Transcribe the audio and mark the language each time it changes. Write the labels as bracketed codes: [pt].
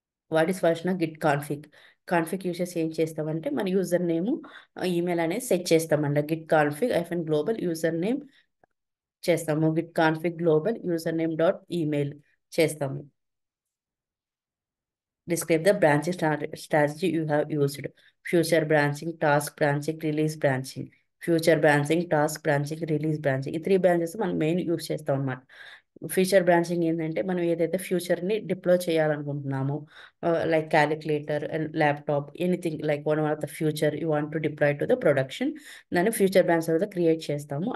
[en] what is version git config uses [te] ఏం చేస్తామంటే మన యూజర్ నేమ్ ఈమెయిల్ అనేది సెట్ చేస్తామండి. Git config hyphen global user name చేస్తాము, Git config global user name dot email చేస్తాము. [en] Describe the branching strategy you have used. Future branching, task branching, release branching. [te] Future branching, task branching, release branching, ఈ 3 branches మనం main use చేస్తాం అన్నమాట. Future branching ఏంటంటే మనం ఏదైతే ఫ్యూచర్ని deploy చేయాలనుకుంటున్నామో, like calculator and laptop, [en] anything like one of the future you want to deploy to the production, [te] దాన్ని future branch తర్వాత create చేస్తాము.